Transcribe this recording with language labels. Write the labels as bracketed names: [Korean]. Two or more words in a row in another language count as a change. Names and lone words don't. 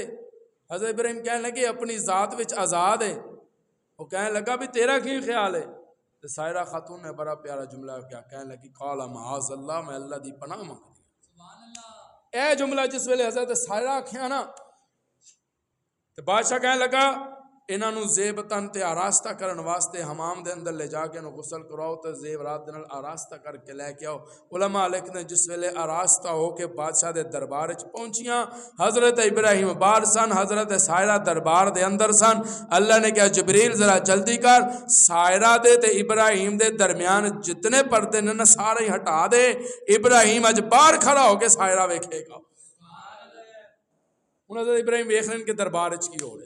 [Urdu] حضرت ابراہیم کہنے لگے اپنی ذات وچ آزاد ہے. [Punjabi] وہ کہنے لگا بھی تیرا کی خیال ہے؟ تو سائرہ خاتون نے بڑا پیارا جملہ کیا کہنے لگی [Arabic] قال معاذ اللہ، [Punjabi] میں اللہ دی پناہ مانگਦੀ. اے جملہ جس ویلے حضرت سائرہ آکھیا نا تو بادشاہ کہنے لگا انہاں نو زیبتن تے آراستہ کرن واسطے حمام دے اندر لے جا کے انہوں غسل کراؤ تے زیورات دے نال آراستہ کر کے لے کے آؤ. [Urdu] علماء لکھتے ہیں [Punjabi] جس ویلے آراستہ ہو کے بادشاہ دے دربار وچ پہنچیاں حضرت ابراہیم باہر سن، حضرت سائرہ دربار دے اندر سن. اللہ نے کہا جبریل ذرا جلدی کر سائرہ دے تے ابراہیم دے درمیان جتنے پردے نے سارے ہی ہٹا دے. ابراہیم اج باہر کھڑا ہو کے سائرہ ویکھے گا. انہوں نے ابراہیم ویکھ لین کے دربار وچ کی ہو رہا.